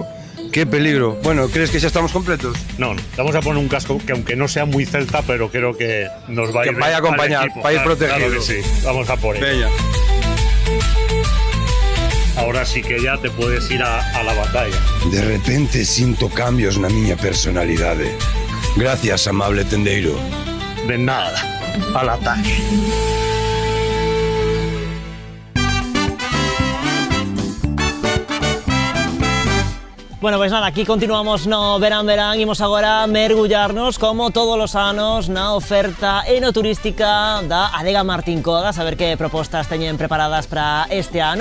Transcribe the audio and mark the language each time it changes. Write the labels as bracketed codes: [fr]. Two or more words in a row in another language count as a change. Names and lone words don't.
[es] Bueno, ¿crees que ya estamos completos? No, vamos a poner un casco que aunque no sea muy celta, pero creo que nos va a Que ir vaya a al acompañar, equipo. para ir Claro, protegido. Claro que sí, vamos a por ello. Venga. Ahora sí que ya te puedes ir a la batalla. [gl] De repente siento cambios na miña personalidade. [es] Gracias, amable tendeiro. De nada, al ataque. Bueno, pues nada, [gl] aquí continuamos no verán, imos agora mergullarnos como todos os anos na oferta enoturística da Adega Martín Codas, a ver que propostas teñen preparadas para este ano.